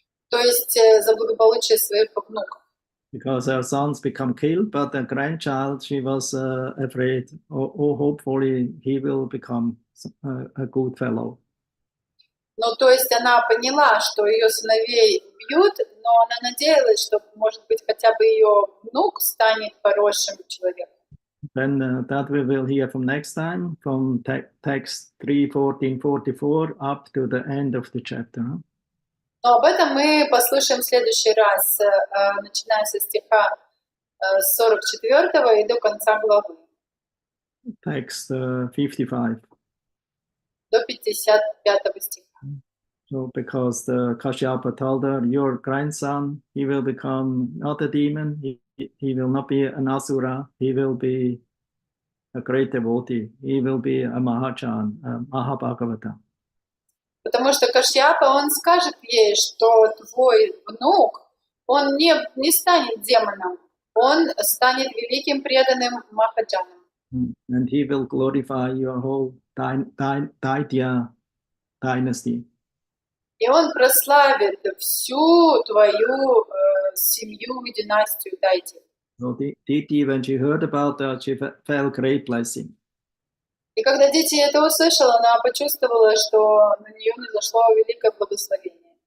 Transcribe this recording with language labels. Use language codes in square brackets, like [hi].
[ru] То есть за благополучие своих внуков. [en] Because her sons become killed, but the grandchild, she was afraid. Hopefully he will become a good fellow. [ru] Ну, то есть она поняла, что ее сыновей убьют, но она надеялась, что, может быть, хотя бы ее внук станет хорошим человеком. [en] Then that we will hear from next time, from text 3:14-44 up to the end of the chapter. [ru] Но об этом мы послушаем в следующий раз, начиная со стиха 44 и до конца главы. [en] Text 55. [ru] До 55 стиха. [en] So because the Kashyapa told her, your grandson, he will become not a demon, he will not be an asura, he will be a great devotee, he will be a Mahachan, a Mahabhagavata. [ru] Потому что Кашьяпа, он скажет ей, что твой внук, он не станет демоном, он станет великим преданным Махаджаном. [en] And he will glorify your whole Daitya dynasty. [ru] И он прославит всю твою семью и династию Дайти. [en] So Diti, when she heard about that, she felt great blessing. [ru] И когда Дити это услышала, она почувствовала, что на нее низошло великое благословение.